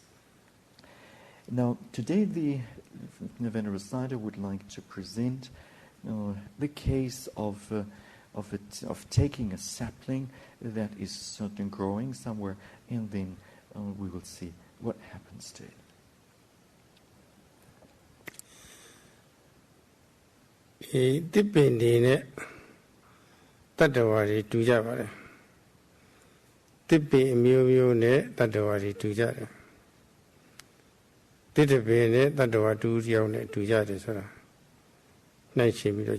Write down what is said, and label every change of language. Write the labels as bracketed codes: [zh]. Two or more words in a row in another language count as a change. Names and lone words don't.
[en] Now, today the Venerable Sayadaw would like to present the case of taking a sapling that is growing somewhere, and then we will see what happens to it. [my] ဒီပင်တွေနဲ့တတ္တဝါတွေတူကြပါတယ်။ဒီပင်အမျိုးမျိုးနဲ့တတ္တဝါတွေတူကြတယ် ။ဒီတပင်နဲ့တတ္တဝါတူတယောက်နဲ့တူကြတယ်ဆိုတာနှိုင်းရှင်ပြီးတော့